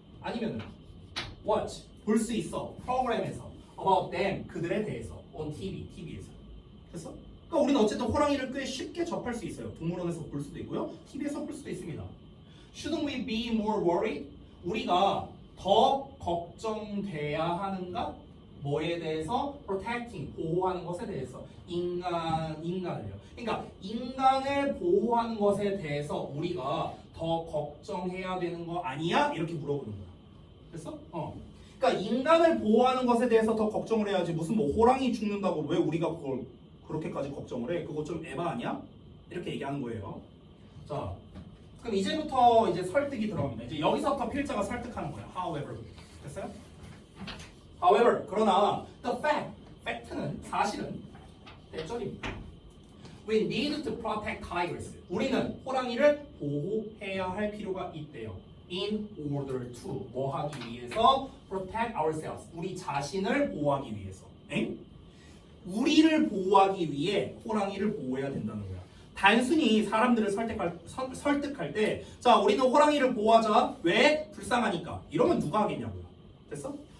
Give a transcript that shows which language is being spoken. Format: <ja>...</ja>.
<ko>아니면은</ko> <en>watch,</en> <ko>볼 수 있어. 프로그램에서.</ko> <en>about them,</en> <ko>그들에 대해서.</ko> <en>on TV,</en> <ko>TV에서. 됐어? 그러니까 우리는 어쨌든 호랑이를 꽤 쉽게 접할 수 있어요. 동물원에서 볼 수도 있고요. TV에서 볼 수도 있습니다.</ko> <en>Shouldn't we be more worried?</en> <ko>우리가 더 걱정돼야 하는가? 뭐에 대해서?</ko> <en>protecting,</en> <ko>보호하는 것에 대해서. 인간을요. 그러니까 인간을 보호하는 것에 대해서 우리가 더 걱정해야 되는 거 아니야? 이렇게 물어보는 거야. 됐어? 그러니까 인간을 보호하는 것에 대해서 더 걱정을 해야지. 무슨 뭐 호랑이 죽는다고 왜 우리가 그걸 그렇게까지 걱정을 해? 그거 좀 에바 아니야? 이렇게 얘기하는 거예요. 자, 그럼 이제부터 이제 설득이 들어갑니다. 이제 여기서부터 필자가 설득하는 거야.</ko> <en>However,</en> <ko>됐어요? However, 그러나</ko> <en>the fact</en> <ko>는 사실은 대절입니다.</ko> <en>We need to protect tigers.</en> <ko>우리는 호랑이를 보호해야 할 필요가 있대요.</ko> <en>In order to</en> <ko>뭐 하기 위해서?</ko> <en>Protect ourselves.</en> <ko>우리 자신을 보호하기 위해서. 엥? 우리를 보호하기 위해 호랑이를 보호해야 된다는 거야. 단순히 사람들을 설득할 때, 자, 우리는 호랑이를 보호하자. 왜? 불쌍하니까. 이러면 누가 하겠냐고요. 됐어?</ko>